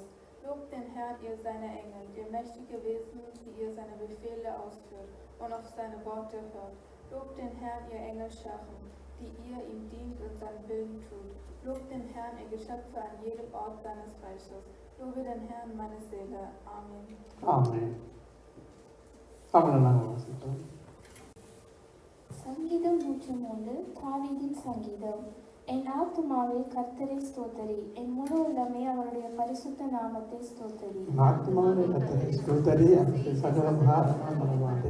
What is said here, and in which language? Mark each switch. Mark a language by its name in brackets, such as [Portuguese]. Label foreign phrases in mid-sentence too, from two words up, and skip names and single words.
[German] Lobt den Herrn, ihr seine Engel, ihr mächtige Wesen, die ihr seine Befehle ausführt und auf seine Worte hört. Lobt den Herrn, ihr Engelscharen, die ihr ihm dient und seinen Willen tut. Lobt den Herrn, ihr Geschöpfe an jedem Ort seines Reiches. Lobe den Herrn, meine Seele. Amen. [Tamil] Amen. தமிழனாக வாசிப்போம். சங்கீதம் 103 தாவீதின் சங்கீதம். என் ஆத்துமாவே கர்த்தரை ஸ்தோத்தரி, என் முழு உள்ளமே அவருடைய பரிசுத்த நாமத்தை ஸ்தோத்தரி. ஆத்துமாவே கர்த்தரை ஸ்தோத்தரி, அவருடைய சகல பாரங்களையும் மறவாதே.